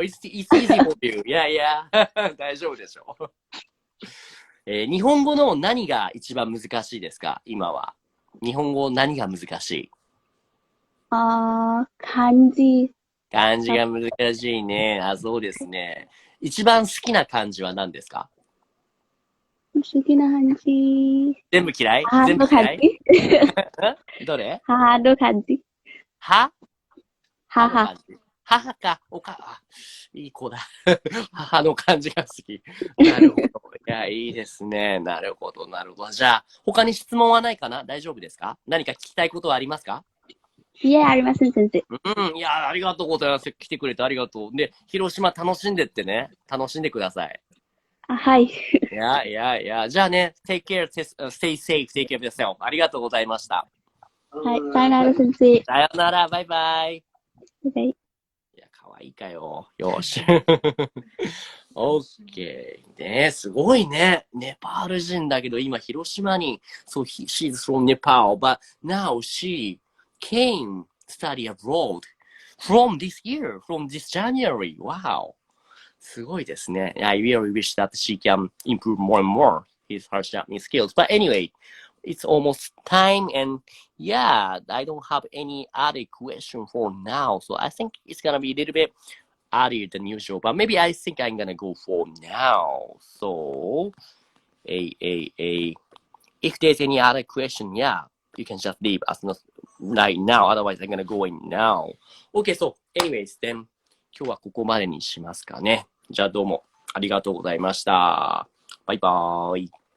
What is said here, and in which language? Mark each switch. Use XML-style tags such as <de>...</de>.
<en>It's easy for you.</en> <ja>いや大丈夫でしょ。日本語の何が一番難しいですか？今は。日本語何が難しい？漢字が難しいね。そうですね。一番好きな漢字は何ですか？好きな漢字。全部嫌い？母の漢字。どれ？母の漢字。母か。いい子だ。母の漢字が好き。なるほど。いいですね。なるほど。じゃあ、他に質問はないかな？大丈夫ですか？何か聞きたいことはありますか？いえ、ありません、先生。ありがとうございます。来てくれてありがとう。で、広島楽しんでってね。楽しんでください。はい。じゃあね、</ja> <en>take care, stay safe, take care of yourself.</en> <ja>ありがとうございました。はい、さよなら、先生。さよなら、バイバイ。バイバイ。かわいいかよ。よし。オッケー。ね、すごいね。ネパール人だけど、今、広島に、</ja> <en>she's from Nepal, but now she came study abroad from this year, from this January.</en> <ja>Wow. すごいですね。</ja> <en>I really wish that she can improve more and more her Japanese skills. But anyway, it's almost time and I don't have any other question for now. So I think it's gonna be a little bit earlier than usual, but maybe I think I'm gonna go for now. So, if there's any other question, you can just leave us right now. Otherwise, I'm gonna go in now. Okay, so anyways, then</en> <ja>今日はここまでにしますかね。じゃあどうもありがとうございました。バイバーイ。</ja>